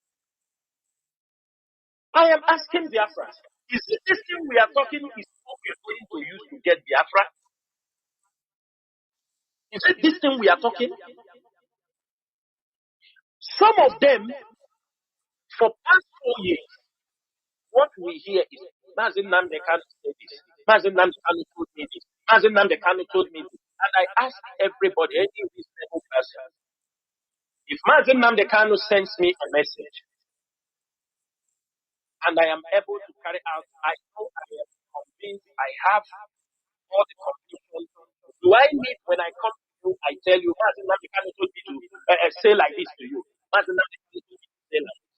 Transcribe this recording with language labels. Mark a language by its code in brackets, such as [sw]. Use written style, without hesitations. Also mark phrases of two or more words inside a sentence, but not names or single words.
[en] I am asking Biafrans, is it this thing we are talking is what we are going to use to get Biafra? Is it this thing we are talking? Some of them, for past 4 years, what we hear is, Mazi Nnamdi Kanu said this, Mazi Nnamdi Kanu told me this, Mazi Nnamdi Kanu told me this. And I ask everybody, any reasonable person, if Mazi Nnamdi Kanu sends me a message, and I am able to carry out, I know I am convinced I have all the conclusions. Do I need, when I come to you, I tell you, Mazi Nnamdi Kanu told me to say like this to you. Mazi Nnamdi Kanu told me to say like this.